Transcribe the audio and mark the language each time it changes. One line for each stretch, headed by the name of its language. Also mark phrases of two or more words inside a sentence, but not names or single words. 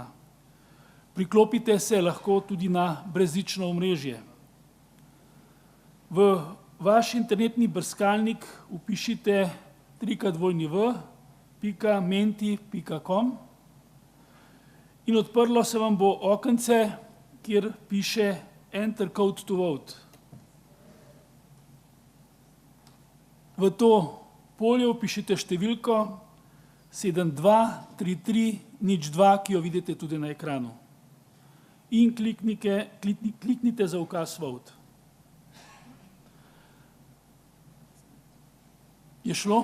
Slovenian: Priklopite se lahko tudi na brezžično omrežje. V vaš internetni brskalnik vpišite www.menti.com in odprlo se vam bo okence, kjer piše
English: Enter code to vote.
Slovenian: V to polje vpišite številko 723302, ki jo vidite tudi na ekranu. In kliknite za ukaz vote. Je šlo?